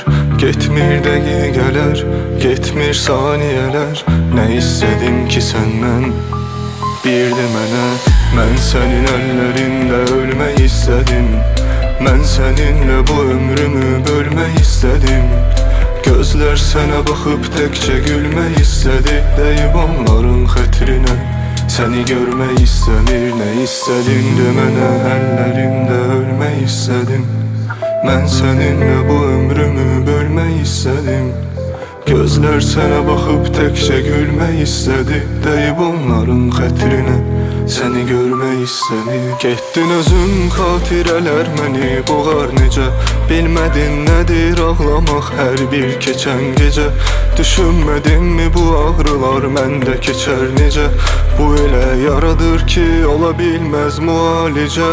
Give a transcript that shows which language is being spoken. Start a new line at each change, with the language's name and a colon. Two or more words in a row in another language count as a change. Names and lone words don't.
Azerbaijani: Getmir dəqiqələr, getmir saniyələr. Nə istədim ki səndən, bir de mənə. Mən sənin əllərində ölmək istədim. Mən səninlə bu ömrümü bölmək istədim.
Turkish: Gözler sana bakıp tekçe gülmək istedi. Deyip
Azerbaijani: onların xətrinə
Turkish: seni görmək istemir. Ne istedim demene, ellerinde ölmək istedim. Ben seninle bu ömrümü bölmək istedim. Gözler sana bakıp tekçe gülmək istedi. Deyip
Azerbaijani: onların xətrinə
Turkish: seni görmək istemir.
Azerbaijani: Getdin özün xatirələr məni boğar necə. Bilmədin nədir ağlamaq hər bir keçən gecə. Düşünmədin mi bu ağrılar məndə keçər necə. Bu elə yaradır ki ola bilməz müalicə.